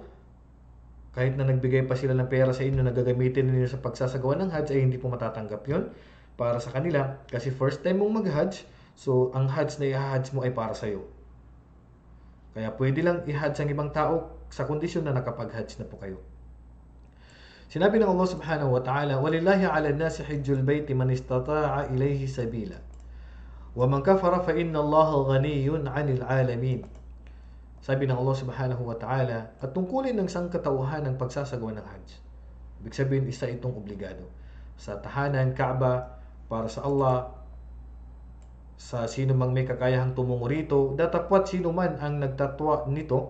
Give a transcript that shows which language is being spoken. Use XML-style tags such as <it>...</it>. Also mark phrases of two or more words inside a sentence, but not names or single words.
<tl>Kahit na nagbigay pa sila ng pera sa inyo na gagamitin ninyo sa pagsasagawa ng Hajj, ay hindi po matatanggap yon para sa kanila. Kasi</tl> <en>first time</en> <tl>mong mag-Hajj, so ang Hajj na i-Hajj mo ay para sa iyo. Kaya pwede lang i-Hajj ang ibang tao sa kondisyon na nakapag-Hajj na po kayo. Sinabi ng</tl> <ar>الله سبحانه وتعالى, وَلِلَّهِ عَلَى النَّاسِ حِجُّ الْبَيْتِ مَنِ اسْتَطَاعَ إِلَيْهِ سَبِيلًا وَمَنْ كَفَرَ فَإِنَّ اللَّهَ غَنِيٌّ عَنِ الْعَالَمِينَ.</ar> <tl>Sabi ng</tl> <ar>الله سبحانه وتعالى,</ar> <tl>at tungkulin ng sangkatauhan ng pagsasagawa ng Hajj. Ibig sabihin, isa itong obligado. Sa tahanan, Kaaba, para sa Allah, sa sino mang may kakayahang tumungo rito, datapwat sino man ang nagtatwa nito.</tl>